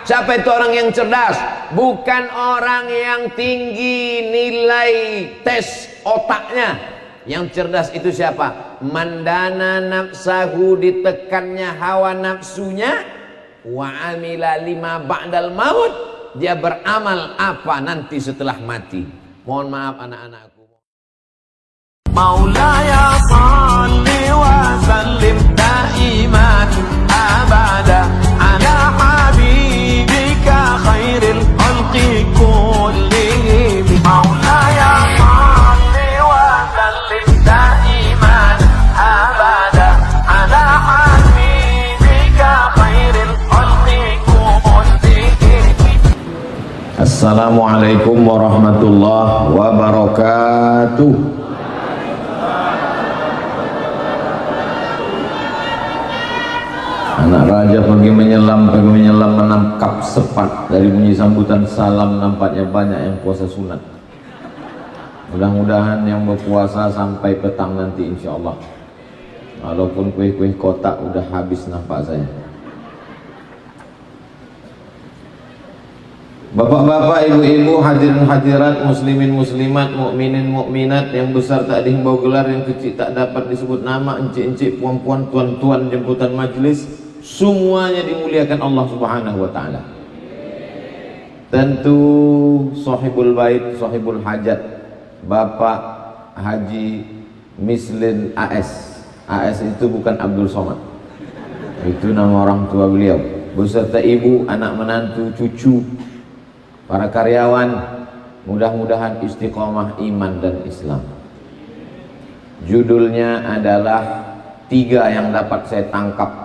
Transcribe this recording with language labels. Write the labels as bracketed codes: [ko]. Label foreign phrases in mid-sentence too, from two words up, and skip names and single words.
[id] Siapa itu orang yang cerdas? Bukan orang yang tinggi nilai tes otaknya. Yang cerdas itu siapa? [ar] من دان نفسه, [id] ditekannya hawa nafsunya, [ar] وعمل لما بعد الموت, [id] dia beramal apa nanti setelah mati. Mohon maaf anak-anakku. [ar] مولاي صل وسلم دائما أبدا على حبيبك خير الخلق كلهم. مولاي صل وسلم دائما أبدا على حبيبك خير الخلق كلهم. السلام عليكم ورحمة الله وبركاته. [id] Anak raja pergi menyelam menangkap sepat. Dari bunyi sambutan salam nampaknya banyak yang puasa sunat. Mudah-mudahan yang berpuasa sampai petang nanti [ar] إن شاء الله. [id] Walaupun kue-kue kotak udah habis nampak saya. Bapak-bapak, ibu-ibu, hadirin hadirat, muslimin muslimat, mukminin mukminat, yang besar tak dihimbau gelar, yang kecil tak dapat disebut nama, encik-encik, puan-puan, tuan-tuan, jemputan majelis, semuanya dimuliakan [ar] الله سبحانه وتعالى. [id] Tentu [ar] صاحب البيت, صاحب الحاجة, [id] Bapak Haji Mislin AS. AS itu bukan Abdul Somad. Itu nama orang tua beliau. Beserta ibu, anak menantu, cucu, para karyawan, mudah-mudahan istiqomah iman dan Islam. Judulnya adalah 3 yang dapat saya tangkap.